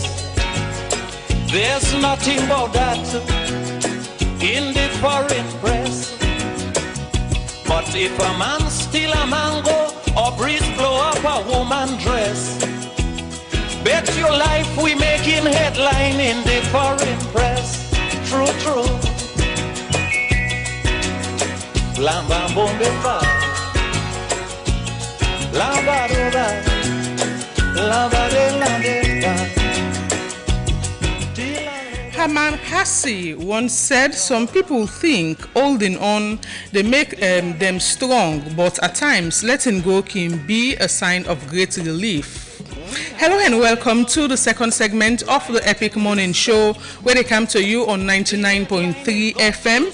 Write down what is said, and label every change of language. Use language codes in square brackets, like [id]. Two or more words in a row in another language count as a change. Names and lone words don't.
[en] There's nothing about that in the foreign press. But if a man steal a mango or breeze blow up a woman dress, bet your life we making headline in the foreign press. True, true. Lamba bombe fa, lamba roba, lamba de lamba. Herman Hassi once said, "Some people think holding on they make them strong, but at times letting go can be a sign of great relief." Hello and welcome to the second segment of the Epic Morning Show, where they come to you on 99.3 FM.